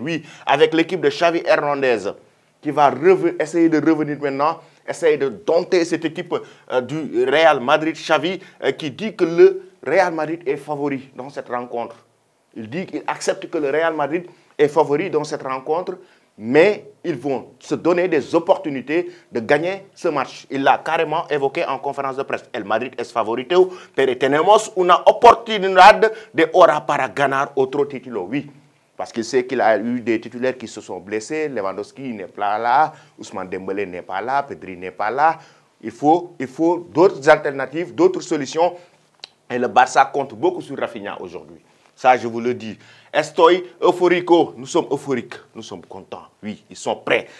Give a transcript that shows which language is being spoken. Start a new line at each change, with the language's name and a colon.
French: Oui, avec l'équipe de Xavi Hernandez qui va essayer de revenir maintenant, essayer de dompter cette équipe du Real Madrid. Xavi qui dit que le Real Madrid est favori dans cette rencontre. Il dit qu'il accepte que le Real Madrid est favori dans cette rencontre, mais ils vont se donner des opportunités de gagner ce match. Il l'a carrément évoqué en conférence de presse.
Spanish: El Madrid es favorito, pero tenemos una oportunidad de hora para ganar otro título.
French: Oui. Parce qu'il sait qu'il a eu des titulaires qui se sont blessés. Lewandowski n'est pas là, Ousmane Dembélé n'est pas là, Pedri n'est pas là. Il faut d'autres alternatives, d'autres solutions. Et le Barça compte beaucoup sur Rafinha aujourd'hui. Ça, je vous le dis.
Spanish: Estoy euphorico.
French: Nous sommes euphoriques. Nous sommes contents. Oui, ils sont prêts.